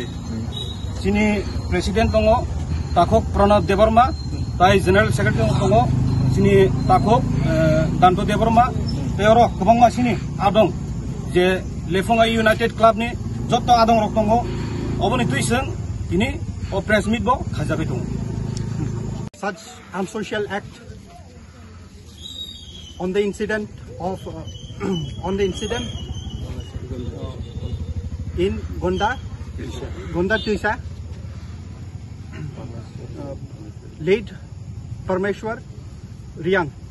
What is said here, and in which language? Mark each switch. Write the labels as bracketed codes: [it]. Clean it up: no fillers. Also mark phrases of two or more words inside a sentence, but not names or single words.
[trp] सिनि प्रेसिडेंट दङ ताखक प्रणब देवर्मा ताइ [en] General Secretary [trp] दङ सिनि ताखक दान्तो देवर्मा तेरो गोबांमा सिनि आदं जे लेफुङा यूनाइटेड क्लाबनि जत्त आदं रक दङ अबनि तुइसों दिनै अ [en] press meet [trp] बो खाजाबाय दङ [en] such unsocial act on the incident in Gonda Tuisa late Parmeshwar Riang.